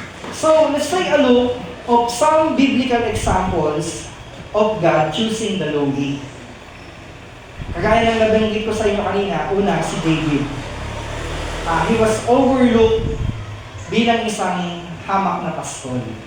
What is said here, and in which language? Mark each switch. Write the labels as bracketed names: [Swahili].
[English] So, let's take a look of some biblical examples of God choosing the lowly. [Filipino] Kagaya ng nabanggit ko sa inyo kanina, una, si David. [English] He was overlooked [Filipino] bilang isang hamak na pastol.